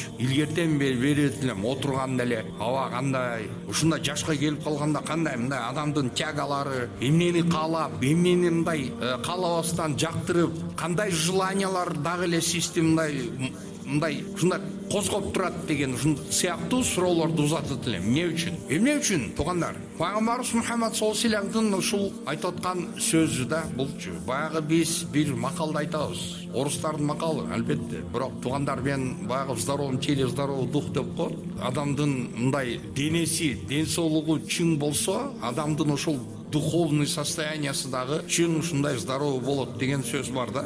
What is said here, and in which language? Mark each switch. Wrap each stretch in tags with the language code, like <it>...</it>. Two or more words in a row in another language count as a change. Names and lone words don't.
<ky>Илгертен бери берет элем, отурганда эле аба кандай, ушундай жашка келип калганда кандай мындай адамдын тягалары, эмнени каалап, эмнени мындай каалабастан жактырып, кандай желаниялар дагы эле системдай ушундай козгоп турат деген ушун сыяктуу суроолорду узатат элем. Эмне үчүн? Туугандар, пайгамбарыбыз Мухаммад</ky> <ar>صلى الله عليه وسلم</ar> <ky>ушул айтып аткан сөзү да булчу. Баягы биз бир макалды айтабыз. Орустардын макалы, албетте. Бирок туугандар, мен баягы</ky> <ru>в здоровом теле здоровый дух</ru> <ky>деп коет. Адамдын мындай денеси, ден соолугу чың болсо, адамдын ушул</ky> <ru>духовный состояниясы</ru> <ky>дагы чын ушундай здоровый болот деген сөз бар да.</ky>